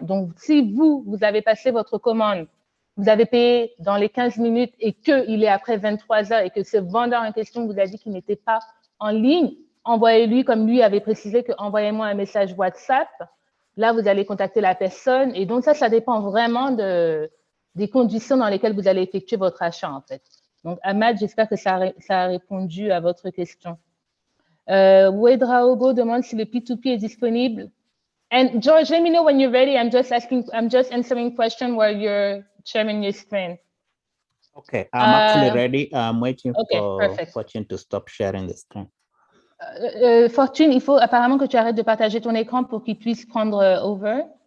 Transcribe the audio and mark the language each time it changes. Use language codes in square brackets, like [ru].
[fr] Donc, si vous avez passé votre commande, vous avez payé dans les 15 minutes et qu'il est après 23 heures et que ce vendeur en question vous a dit qu'il n'était pas en ligne, envoyez-lui, comme lui avait précisé, que envoyez-moi un message WhatsApp. Là, vous allez contacter la personne. Et donc, ça dépend vraiment des conditions dans lesquelles vous allez effectuer votre achat, en fait. Donc, Ahmad, j'espère que ça a répondu à votre question. Wedraogo demande si le P2P est disponible. [en] And George, let me know when you're ready. I'm just answering question while you're sharing your screen. Okay, I'm actually ready. I'm waiting for perfect. Fortune to stop sharing the screen. [fr] Fortune, il faut apparemment que tu arrêtes de partager ton écran pour qu'il puisse prendre over.